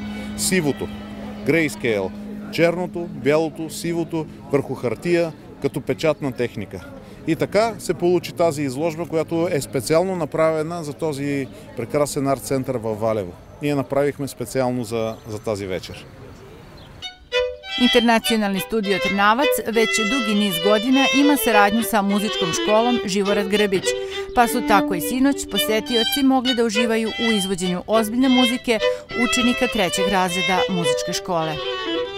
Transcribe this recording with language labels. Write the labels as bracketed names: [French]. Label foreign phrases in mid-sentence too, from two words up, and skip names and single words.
[Bulgarian] Сивото, grayscale, черното, бялото, сивото върху хартия като печатна техника. И така се получи тази изложба, която е специално направена за този прекрасен арт-център във Валево. Ние направихме специално за тази вечер. [Serbian] Internacionalni studio Trnavac već dugi niz godina ima saradnju sa muzičkom školom Živorad Grbić, pa su tako i sinoć posetioci mogli da uživaju u izvođenju ozbiljne muzike učenika 3. razreda muzičke škole.